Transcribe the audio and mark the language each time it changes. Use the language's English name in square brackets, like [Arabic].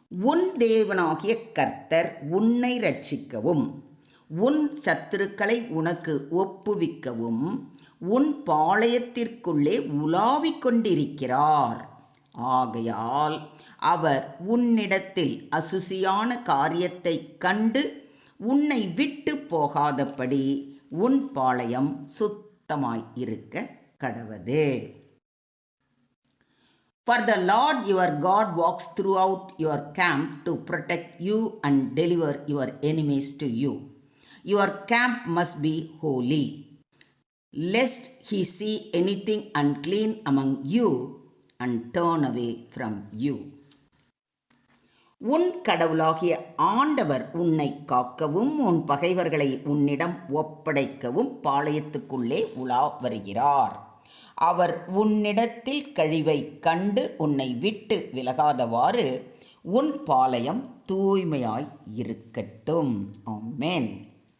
[Tamil] உன் தேவனாகிய கர்த்தர் உன்னை இரட்சிக்கவும் உன் சத்துருக்களை உனக்கு ஒப்புவிக்கவும் உன் பாளையத்திற்குள்ளே உலாவிக் கொண்டிருக்கிறார். ஆகையால் அவர் உன்னிடத்தில் அசுசியான காரியத்தை கண்டு உன்னை விட்டு போகாதபடி உன் பாளையம் சுத்தமாய் இருக்க கடவது. [English] For the Lord your God walks throughout your camp to protect you and deliver your enemies to you. Your camp must be holy, lest he see anything unclean among you and turn away from you. [Tamil] உன் கடவுளாகிய ஆண்டவர் உன்னை காக்கவும் உன் பகைவர்களை உன்னிடம் ஒப்படைக்கவும் பாளையத்துக்குள்ளே உலா வருகிறார். அவர் உன்னிடத்தில் கழிவை கண்டு உன்னை விட்டு விலகாதவாறு உன் பாளையம் தூய்மையாய் இருக்கட்டும். ஆமென்.